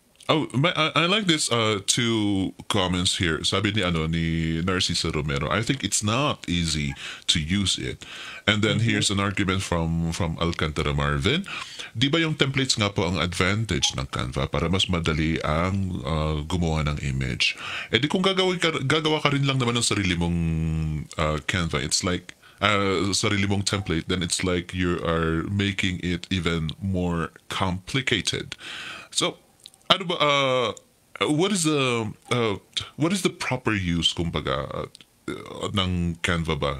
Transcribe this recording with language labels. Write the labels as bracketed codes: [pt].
[en] Oh, I like this two comments here. [tl] Sabi ni ano ni Narcisa Romero, [en] I think it's not easy to use it. And then Mhm. here's an argument from Alcantara Marvin. [tl] Di ba yung templates nga po ang advantage ng Canva para mas madali ang gumawa ng image? Eh di kung gagawa ka rin lang naman ng sarili mong Canva, [en] it's like [tl] sarili mong template, [en] then it's like you are making it even more complicated. [tl] So, ano ba, [en] what is the proper use, [tl] kumbaga, ng Canva ba?